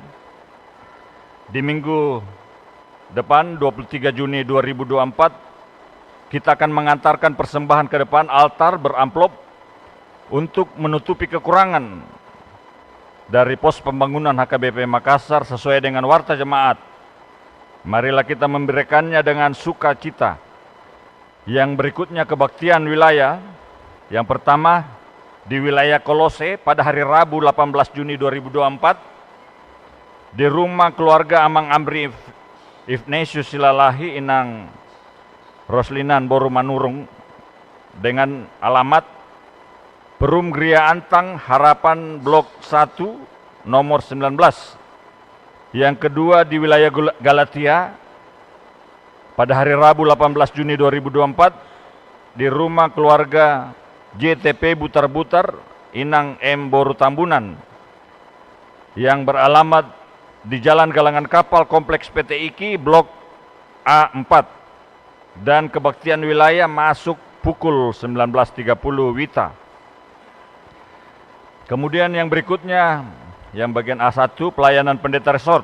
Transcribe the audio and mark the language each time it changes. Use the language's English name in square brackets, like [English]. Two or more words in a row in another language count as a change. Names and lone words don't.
[Indonesian] Di minggu depan 23 Juni 2024, kita akan mengantarkan persembahan ke depan altar beramplop untuk menutupi kekurangan dari pos pembangunan HKBP Makassar sesuai dengan warta jemaat. Marilah kita memberikannya dengan sukacita. Yang berikutnya kebaktian wilayah. Yang pertama di wilayah Kolose pada hari Rabu 18 Juni 2024 di rumah keluarga Amang Amri Ignatius Silalahi Inang Roslinan Boru Manurung dengan alamat Perum Gria Antang Harapan Blok 1 nomor 19. Yang kedua di wilayah Galatia pada hari Rabu 18 Juni 2024 di rumah keluarga JTP Butar-Butar Inang M Boru Tambunan yang beralamat di Jalan Galangan Kapal Kompleks PT IKI Blok A4. Dan kebaktian wilayah masuk pukul 19.30 WITA. Kemudian yang berikutnya, yang bagian A1, pelayanan pendeta resort.